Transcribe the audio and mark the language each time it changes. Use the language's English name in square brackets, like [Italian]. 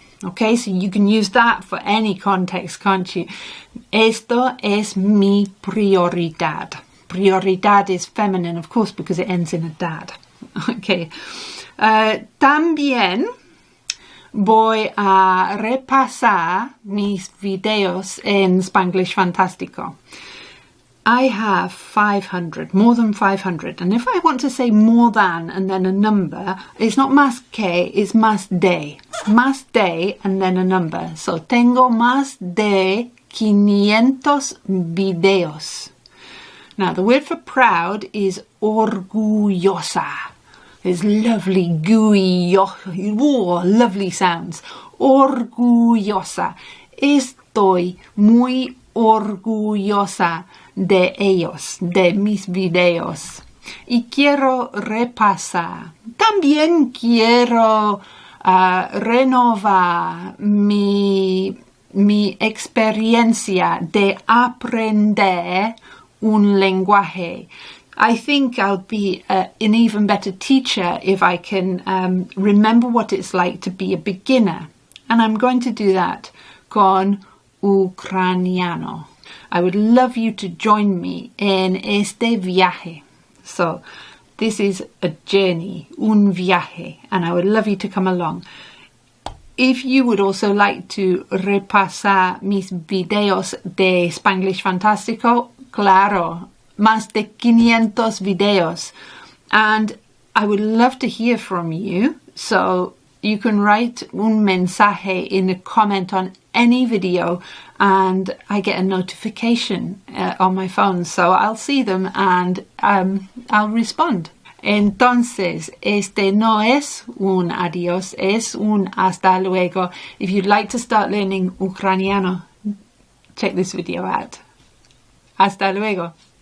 [English] Okay, so you can use that for any context, can't you? [Spanish] Esto es mi prioridad. [English] Prioridad is feminine, of course, because it ends in a dad. Okay. [Spanish] También voy a repasar mis videos en Spanglish Fantástico. [English] I have 500, more than 500. And if I want to say more than and then a number, it's not más que, it's más de. Más de and then a number. So [Spanish] tengo más de 500 videos. [English] Now the word for proud is orgullosa. There's lovely, gooey, lovely sounds. [Spanish] Orgullosa. Estoy muy orgullosa de ellos, de mis videos. Y quiero repasar. También quiero renovar mi experiencia de aprender un lenguaje. [English] I think I'll be an even better teacher if I can remember what it's like to be a beginner. And I'm going to do that [Spanish] con ucraniano. [English] I would love you to join me in [Spanish] este viaje. [English] So this is a journey, un viaje, and I would love you to come along. If you would also like to [Spanish] repasar mis videos de Spanglish Fantástico, claro, más de 500 videos. [English] And I would love to hear from you. So you can write un mensaje in a comment on any video and I get a notification on my phone. So I'll see them and I'll respond. [Spanish] Entonces, este no es un adiós, es un hasta luego. [English] If you'd like to start learning ucraniano, check this video out. [Spanish] Hasta luego.